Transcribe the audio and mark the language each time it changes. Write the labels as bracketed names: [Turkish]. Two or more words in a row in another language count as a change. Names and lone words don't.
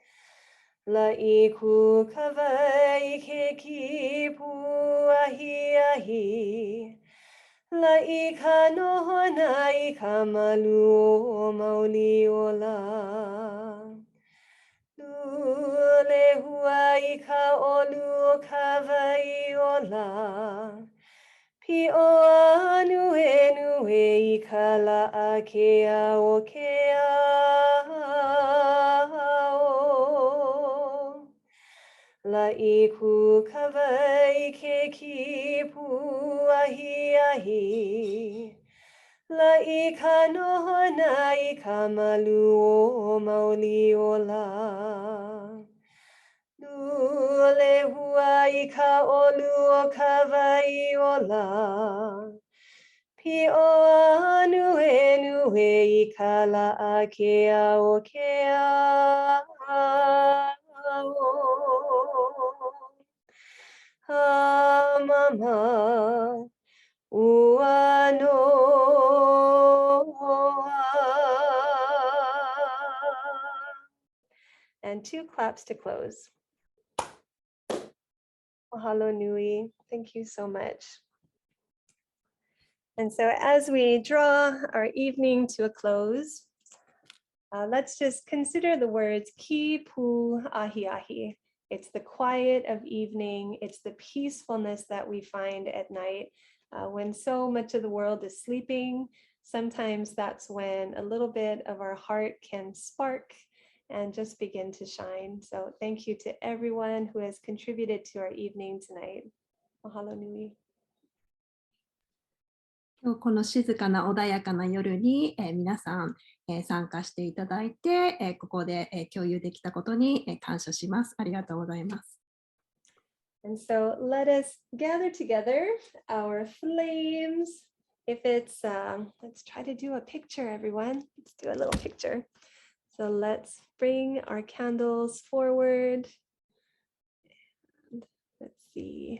[Hawaiian] La'iku kawai ke kipu ahi ahi. La'ika no hana ika malu o mauliola. Lule hua ika olu o kawai ola. Pio anu enu e kala akea o kea o. La iku kawai ke ki pu ahi ahi. La ika noho na ika malu o mauli o la. Lule hua ika olu o kawai o la. Pi o anu e ika la akea o kea o. Mama ua no [English] and 2 claps to close. [Hawaiian] Mahalo nui. [English] Thank you so much. And so as we draw our evening to a close, let's just consider the words [Hawaiian] ki pu ahi ahi. [English] It's the quiet of evening. It's the peacefulness that we find at night when so much of the world is sleeping. Sometimes that's when a little bit of our heart can spark and just begin to shine. So thank you to everyone who has contributed to our evening tonight. [Hawaiian] Mahalo nui. [Japanese] 今日この静かな穏やかな夜に、皆さん、参加していただいて、ここで、共有できたことに、感謝します。ありがとうございます。 [English] And so let us gather together our flames. If it's, let's try to do a picture, everyone. Let's do a little picture. So let's bring our candles forward. And let's see.